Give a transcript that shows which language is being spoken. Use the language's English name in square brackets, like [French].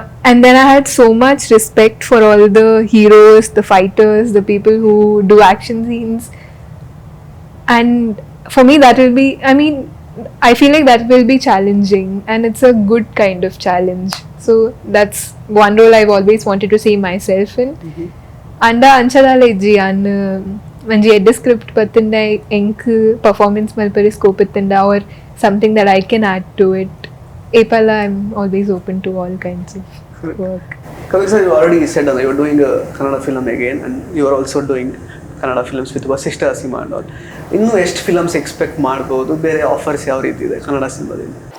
[English] And then I had so much respect for all the heroes, the fighters, the people who do action scenes and for me that will be I feel like that will be challenging and it's a good kind of challenge. So that's one role I've always wanted to see myself in. [Tulu] Anda anchadala ijji [English] and [Tulu] ಒಂಜಿ ಎಡ್ಡೆ script ಬತ್ತಂಡ ಎಂಕ್ performance ಮಲ್ಪರೆ scope ಇತ್ತಂಡ [English] or something that I can add to it. [Tulu] Epala, [English] I'm always open to all kinds of work. Kavik sir, you already said that you are doing a Kannada film again, and you are also doing Kannada films with Vasishtha Sima and all. [Kannada] ಇನ್ನು ಎಷ್ಟು films expect ಮಾಡ್ಬೋದು? ಬೇರೆ offers ಯಾವ ರೀತಿ ಇದೆ ಕನ್ನಡ ಸಿನಿಮಾದಿಂದ?